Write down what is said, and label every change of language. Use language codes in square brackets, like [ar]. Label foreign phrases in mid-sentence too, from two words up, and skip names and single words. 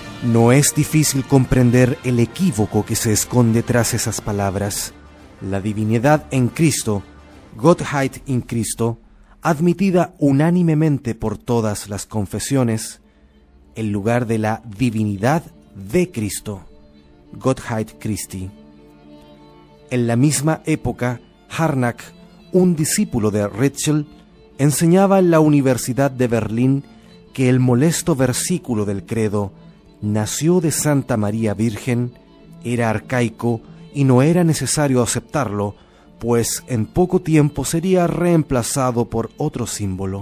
[es] No es difícil comprender el equívoco que se esconde tras esas palabras. La divinidad en Cristo, [de] Gottheit in Christo, [es] admitida unánimemente por todas las confesiones, en lugar de la divinidad de Cristo, [de] Gottheit Christi. [es] En la misma época, Harnack, un discípulo de Ritschl, enseñaba en la Universidad de Berlín que el molesto versículo del credo «Nació de Santa María Virgen» era arcaico y no era necesario aceptarlo, pues en poco tiempo sería reemplazado por otro símbolo.